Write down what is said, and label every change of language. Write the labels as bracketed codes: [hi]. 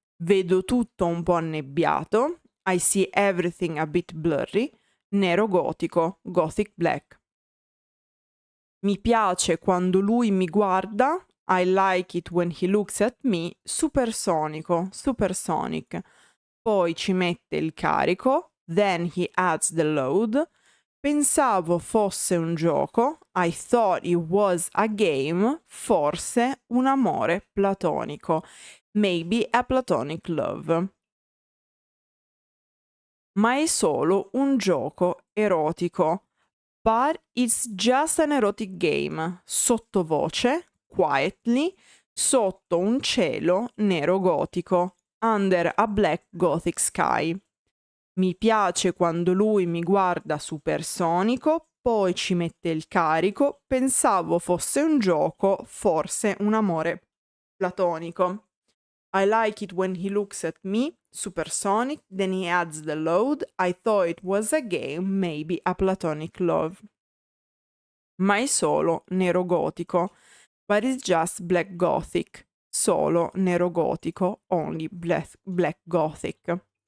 [it] Vedo tutto un po' annebbiato. [en] I see everything a bit blurry. [it] Nero gotico, [en] gothic black. [it] Mi piace quando lui mi guarda. [en] I like it when he looks at me. [it] Supersonico, [en] supersonic. [it] Poi ci mette il carico. [en] Then he adds the load. [it] Pensavo fosse un gioco. [en] I thought it was a game. [it] Forse un amore platonico. [en] Maybe a platonic love. [it] Ma è solo un gioco erotico. [en] But it's just an erotic game. [it] Sottovoce, [en] quietly, [it] sotto un cielo nero gotico. [en] Under a black gothic sky. [it] Mi piace quando lui mi guarda supersonico, poi ci mette il carico, pensavo fosse un gioco, forse un amore platonico. [en] I like it when he looks at me, supersonic, then he adds the load, I thought it was a game, maybe a platonic love. [it] Ma è solo nero gotico, [en] but it's just black gothic, [it] solo nero gotico, [en] only black gothic.